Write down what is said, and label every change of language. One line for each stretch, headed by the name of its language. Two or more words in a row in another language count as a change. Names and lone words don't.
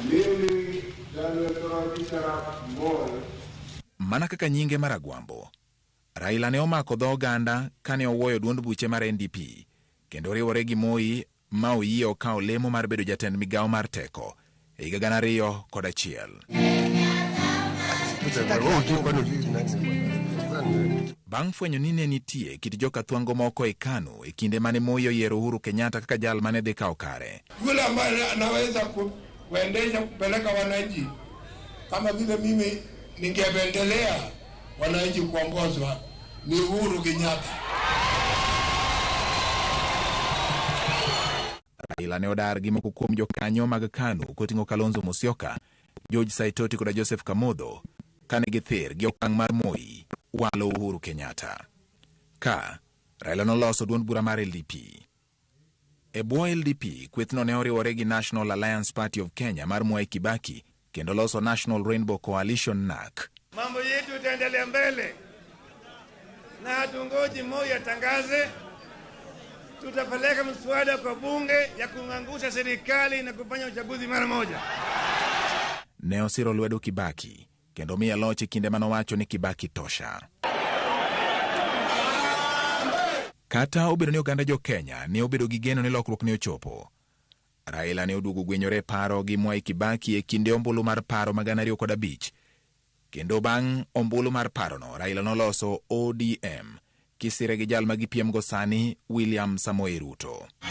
Luo (Kenya and Tanzania): Mana kaka nyinge maragwambo, Raila ne omako dho oganda kane owuoyo duond buche mar NDP kendo riwore gi Moi ma oyie okawo lemo mar bedo jatend migawo mar teko e higa 2001. Bang' fwenyo ni ne nitie kit joka thwango moko e KANU e kinde mane Moi oyiero Uhuru Kenyatta kaka jal mane dhi kawo kare.
Swahili: Yule ambaye anaweza kuendesha kupeleka wananchi kama vile mimi ningependelea wananchi kuongozwa ni Uhuru Kenyatta.
Luo (Kenya and Tanzania): Raila ne odar gi moko kuom jokanyo mag KANU koting'o Kalonzo Musyoka, George Saitoti kod Joseph Kamodho kane githir gi okang' mar Moi walo Uhuru Kenyatta. Ka Raila noloso duond bura mar LDP. E bwo LDP, kwethno ne oriwore gi National Alliance Party of Kenya mar Mwai Kibaki kendo loso National Rainbow Coalition NAC.
Swahili: Mambo yetu itaendelea mbele na hatungoji Moi atangaze. Tutapeleka mswada kwa bunge ya kung'angusha serikali na kufanya uchaguzi mara moja.
Luo (Kenya and Tanzania): Ne osiro lwedo Kibaki kendo miya loch kinde manowacho ni Kibaki tosha. Kata obedo ni oganda jo Kenya ne obedo gi geno ni lokruok ne ochopo, Raila ne oduogo gwenyore paro gi Mwai Kibaki e kinde ombulu mar paro ma 2005 kendo bang' ombulu mar parono Raila noloso ODM kisire gi jal ma gipiem go sani William Samoei Ruto.